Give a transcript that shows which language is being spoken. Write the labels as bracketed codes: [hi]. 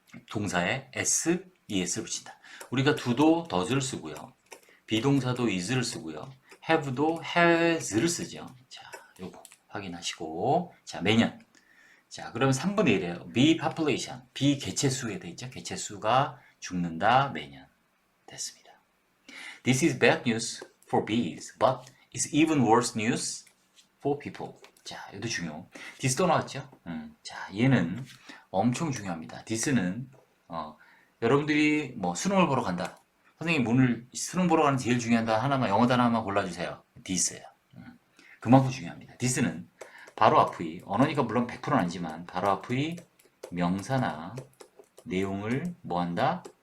[ko] 동사에 s, es를 붙인다. 우리가 do도 does를 쓰고요. 비동사도 is를 쓰고요. have도 has를 쓰죠. 자, 요거 확인하시고 자, 매년 자, 그러면 3분의 1이에요. B population, B 개체수에 돼 있죠. 개체수가 죽는다 매년 됐습니다. [en] This is bad news for bees, but it's even worse news for people. [ko] 자, 이것도 중요. this 또 나왔죠? 자, 얘는 엄청 중요합니다. this는 여러분들이 뭐 수능을 보러 간다. 선생님 오늘 수능 보러 가는 제일 중요한 단어 하나만 영어 단어 하나만 골라주세요. this예요. 그만큼 중요합니다. this는 바로 앞의 언어니까 물론 100%는 아니지만 바로 앞의 명사나 내용을 뭐한다?